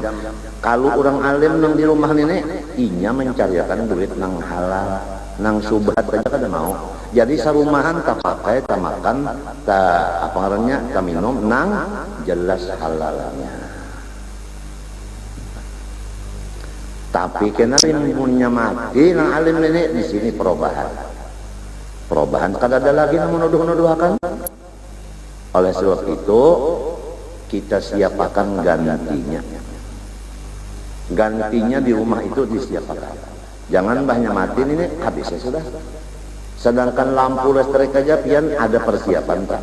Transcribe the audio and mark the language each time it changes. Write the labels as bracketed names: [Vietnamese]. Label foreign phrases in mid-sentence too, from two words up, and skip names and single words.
[Banjar] Kalau orang alim nang di rumah ini, inya mencariakan duit nang halal, nang subhat aja kada mau. Jadi sarumahan tak pakai, tak makan, tak apa ngarannya, tak minum, nang jelas halalnya. Tapi kena ilmunya mati, nang alim ini di sini perubahan. Perubahan kada ada lagi yang menuduh-nuduhkan. Oleh sebab itu kita siapkan gantinya. Gantinya di rumah itu disiapkan. Jangan banyak mati ini habisnya sudah. Sedangkan lampu listrik aja pian ada persiapan tak.